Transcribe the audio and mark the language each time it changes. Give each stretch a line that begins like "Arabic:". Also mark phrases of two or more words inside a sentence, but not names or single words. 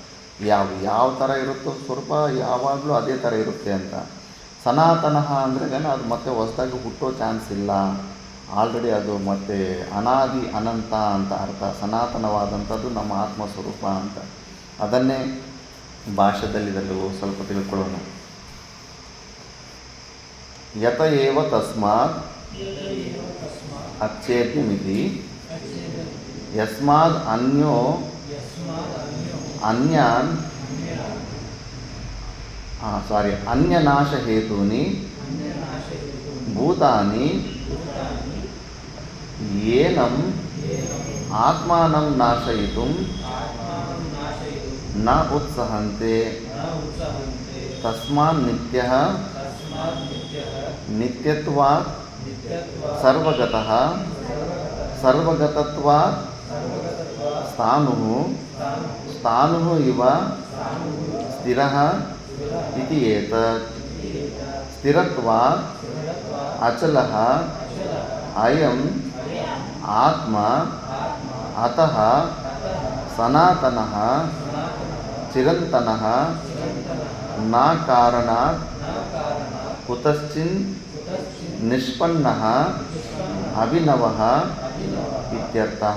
Kannada: ಯಾವ ಥರ ಇರುತ್ತೋ ಸ್ವರೂಪ ಯಾವಾಗಲೂ ಅದೇ ಥರ ಇರುತ್ತೆ ಅಂತ. ಸನಾತನಃ ಅಂದರೆ ಅದು ಮತ್ತೆ ಹೊಸದಾಗಿ ಹುಟ್ಟೋ ಚಾನ್ಸ್ ಇಲ್ಲ, ಆಲ್ರೆಡಿ ಅದು ಮತ್ತೆ ಅನಾದಿ ಅನಂತ ಅಂತ ಅರ್ಥ. ಸನಾತನವಾದಂಥದ್ದು ನಮ್ಮ ಆತ್ಮಸ್ವರೂಪ ಅಂತ. ಅದನ್ನೇ ಭಾಷೆದಲ್ಲಿದಲ್ಲೂ ಸ್ವಲ್ಪ ತಿಳ್ಕೊಳ್ಳೋಣ.
Sanskrit: ಯತ ಏವ ತಸ್ಮಾತ್ ಅಚ್ಛೇದ್ಯಮಿತಿ ಯಸ್ಮಾದ್ ಅನ್ಯೋ ಅನ್ಯನಾಶ ಹೇತೂನಿ ಭೂತಾನಿ ಏನಂ ಆತ್ಮಾನಂ ನಾಶಯಿತುಂ ನ ಉತ್ಸಹಂತೆ ತಸ್ಮಾನ್ ನಿತ್ಯಃ ನಿತ್ಯತ್ವಾತ್ ಸರ್ವಗತಃ ಸರ್ವಗತತ್ವಾತ್ ಸ್ಥಾಣುಃ ಸ್ಥಾಣುಃ ಇವ ಸ್ಥಿರಃ ಇತಿ ಏತತ್ ಸ್ಥಿರತ್ವಾತ್ ಅಚಲಃ ಅಯಂ ಆತ್ಮ ಅತಃ ಸನಾತನಃ ಚಿರಂತನಃ ನ ಕಾರಣಾತ್ ಕುತಶ್ಚಿನ್ ನಿಷ್ಪನ್ನಃ ಅಭಿನವಃ ಇತ್ಯರ್ಥಃ.